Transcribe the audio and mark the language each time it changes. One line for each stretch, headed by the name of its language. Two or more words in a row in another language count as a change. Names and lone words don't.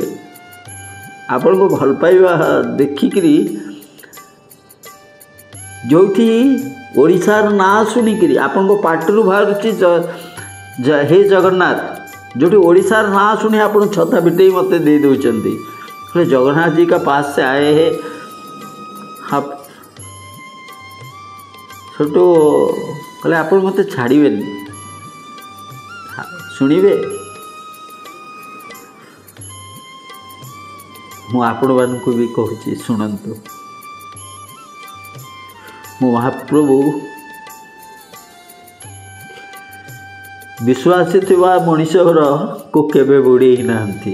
Odia: ଆପଣଙ୍କୁ ଭଲ ପାଇବା ଦେଖିକିରି ଯେଉଁଠି ଓଡ଼ିଶାର ନାଁ ଶୁଣିକିରି ଆପଣଙ୍କ ପାଟିରୁ ବାହାରୁଛି ହେ ଜଗନ୍ନାଥ, ଯେଉଁଠି ଓଡ଼ିଶାର ନାଁ ଶୁଣି ଆପଣ ଛତା ପିଟେଇ ମୋତେ ଦେଇ ଦେଉଛନ୍ତି। କହିଲେ ଜଗନ୍ନାଥ
Hindi: जी का पास से आए हैं आप
Odia: छोटो କହିଲେ ଆପଣ ମୋତେ ଛାଡ଼ିବେନି ଶୁଣିବେ। ମୁଁ ଆପଣମାନଙ୍କୁ ବି କହୁଛି ଶୁଣନ୍ତୁ। ମୁଁ ମହାପ୍ରଭୁ ବିଶ୍ୱାସୀ ଥିବା ମଣିଷକୁ କେବେ ବୁଡ଼େଇ ନାହାନ୍ତି।